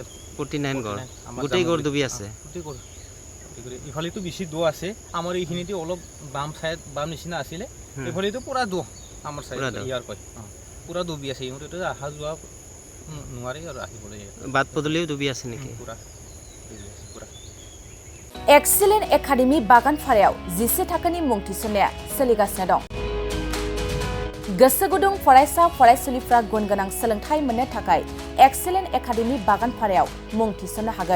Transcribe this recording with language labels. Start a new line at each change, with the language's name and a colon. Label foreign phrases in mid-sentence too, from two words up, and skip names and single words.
Assamese: 49 ঘৰ গোটেই ঘৰ ডুবি আছে ইফালেতো বেছি দ আছে আমাৰ এইখিনিতে অলপ বাম নিচিনা আছিলে এইফালেতো পুৰা দ আমাৰ চাইড ইয়াৰ কয় পুৰা ডুবি আছে ইহঁতেতো অহা যোৱা নোৱাৰে আৰু আহিবলৈ বাট পদূলিও ডুবি আছে নেকি পুৰা
Bodo: एक्सेलेन्ट एकाडेमि बागानपारायाव 10 थाखोनि मुं थिसननाया सोलिगासिनो दं। गोसो गुदुं फरायसा फरायसुलिफ्रा गुन गोनां सोलोंथाइ मोननो थाखाय एक्सेलेन्ट एकाडेमि बागानपारायाव मुं थिसननो हागोन।